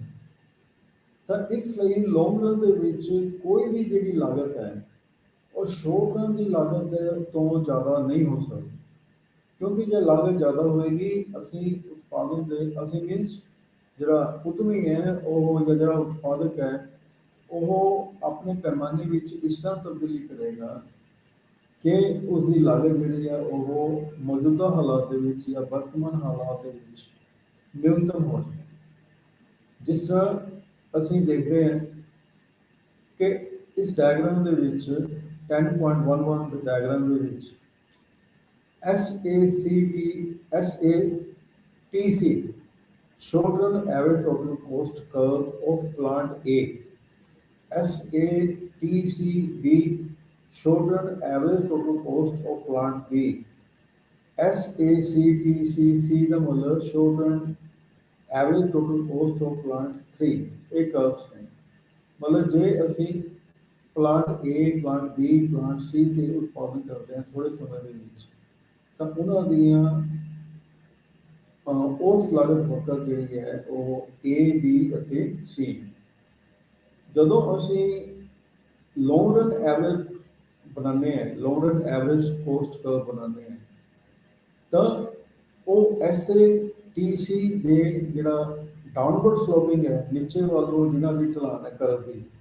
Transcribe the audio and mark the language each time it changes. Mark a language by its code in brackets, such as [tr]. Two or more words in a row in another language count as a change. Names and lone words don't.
[pa] ਤਾਂ ਇਸ ਲਈ [en] long run [pa] ਦੇ ਵਿੱਚ ਕੋਈ ਵੀ ਜਿਹੜੀ ਲਾਗਤ ਹੈ ਉਹ [en] short run [pa] ਦੀ ਲਾਗਤ ਦੇ ਤੋਂ ਜ਼ਿਆਦਾ ਨਹੀਂ ਹੋ ਸਕਦੀ, ਕਿਉਂਕਿ ਜੇ ਲਾਗਤ ਜ਼ਿਆਦਾ ਹੋਏਗੀ ਅਸੀਂ ਉਤਪਾਦਨ ਦੇ ਮੀਨਸ ਜਿਹੜਾ ਉਦਮੀ ਹੈ ਉਹ ਜਾਂ ਜਿਹੜਾ ਉਤਪਾਦਕ ਹੈ ਉਹ ਆਪਣੇ ਪੈਮਾਨੇ ਵਿੱਚ ਇਸ ਤਰ੍ਹਾਂ ਤਬਦੀਲੀ ਕਰੇਗਾ ਕਿ ਉਸ ਦੀ ਲਾਗਤ ਜਿਹੜੀ ਆ ਉਹ ਮੌਜੂਦਾ ਹਾਲਾਤ ਦੇ ਵਿੱਚ ਜਾਂ ਵਰਤਮਾਨ ਹਾਲਾਤ ਦੇ ਵਿੱਚ ਨਿਊਨਤਮ ਹੋ ਜਾਵੇ। ਜਿਸ ਤਰ੍ਹਾਂ ਅਸੀਂ ਦੇਖਦੇ ਹਾਂ ਕਿ ਇਸ ਡਾਇਗਰਾਮ ਦੇ ਵਿੱਚ 10.11 ਦੇ ਡਾਇਗਰਾਮ ਦੇ ਵਿੱਚ [en] SATC showed an average total cost curve of plant A. SATCB showed an average total cost of plant B. SACTCC [pa] ਦਾ ਮਤਲਬ [en] showed an average total cost of plant 3. [pa] ਇਹ curves ਨੇ। ਮਤਲਬ ਜੇ ਅਸੀਂ [en] plant A, plant B, plant C [pa] ਤੇ ਉਤਪਾਦਨ ਕਰਦੇ ਹਾਂ ਥੋੜੇ ਸਮੇਂ ਦੇ ਵਿੱਚ, ਤਾਂ ਉਹਨਾਂ ਦੀਆਂ ਉਸ ਲਾਗਤ ਵਕਰ ਜਿਹੜੀ ਹੈ ਉਹ A, B ਅਤੇ C। ਜਦੋਂ ਅਸੀਂ [en] long run average [pa] ਬਣਾਉਂਦੇ ਹਾਂ, [en] long run average cost curve [pa] ਬਣਾਉਂਦੇ ਹਾਂ, ਤਾਂ ਉਹ SATC ਦੇ ਜਿਹੜਾ [en] downward sloping [pa] ਹੈ, ਨੀਚੇ ਵੱਲ ਨੂੰ ਜਿਨ੍ਹਾਂ ਦੀ ਢਲਾਨ ਹੈ ਕਰਵ ਦੀ,